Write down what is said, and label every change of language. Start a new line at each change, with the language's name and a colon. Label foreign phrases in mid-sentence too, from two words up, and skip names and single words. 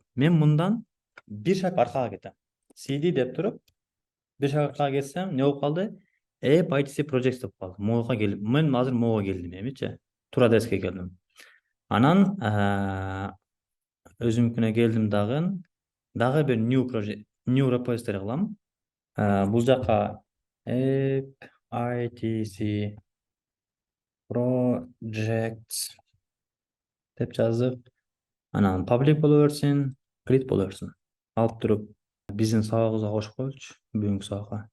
Kyrgyz: Мен мындан бир шаг аркага кетем. CD деп туруп, бир шаг аркага кетсем, не болуп калды? AppITC Projects деп калды. Моога келип, мен азыр моога келдим эмичи? Тура деске келдим. Анан өзүмкүнө келдим дагы бир
English: new project, new repository
Kyrgyz: кылам. Бул жака AppITC Projects деп жазып, анан public боло берсин, create боло берсин. Алып туруп биздин сабагыбызга кошуп коелучу, бүгүнкү сабакка.